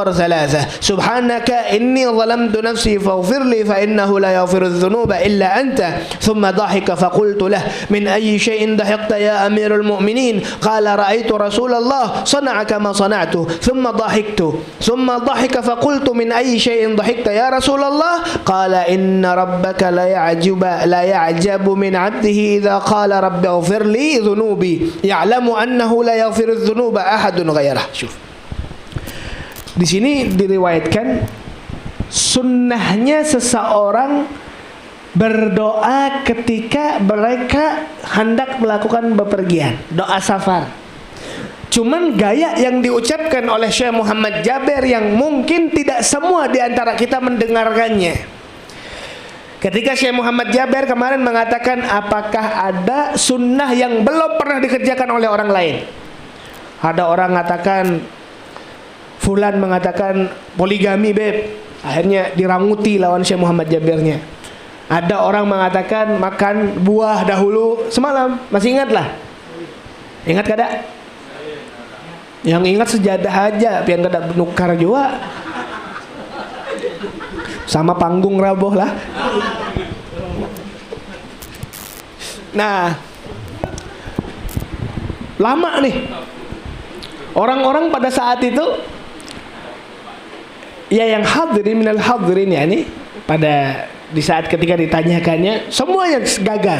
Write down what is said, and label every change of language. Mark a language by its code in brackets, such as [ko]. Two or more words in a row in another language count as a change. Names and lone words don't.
[ar] ثلاثة سبحانك إني ظلمت نفسي فاغفر لي فإنه لا يغفر الذنوب إلا أنت ثم ضحك فقلت له من أي شيء ضحكت يا أمير المؤمنين قال رأيت رسول الله صنع كما صنعت ثم ضحكت ثم ضحك فقلت من أي شيء ضحكت يا رسول الله قال إن ربك لا يعجب من عبده إذا قال رب اغفر لي ذنوبي يعلم أنه لا يغفر الذنوب أحد غيره. Syuf. [id] Di sini diriwayatkan sunnahnya seseorang berdoa ketika mereka hendak melakukan bepergian, doa safar. Cuman gaya yang diucapkan oleh Syekh Muhammad Jabir yang mungkin tidak semua di antara kita mendengarkannya. Ketika Syekh Muhammad Jabir kemarin mengatakan apakah ada sunnah yang belum pernah dikerjakan oleh orang lain. Ada orang mengatakan, fulan mengatakan poligami beb, akhirnya diranguti lawan Syekh Muhammad Jabirnya. Ada orang mengatakan makan buah dahulu semalam, masih ingat lah? [bjn] Ingat kada? Yang ingat sejadah aja, pian kada nukar juga. Sama panggung raboh lah. Nah, lama nih. [id] Orang-orang pada saat itu, ya yang hadirin [ar] من الحاضرين [id] ya ini, pada di saat ketika ditanyakannya, semuanya gagal.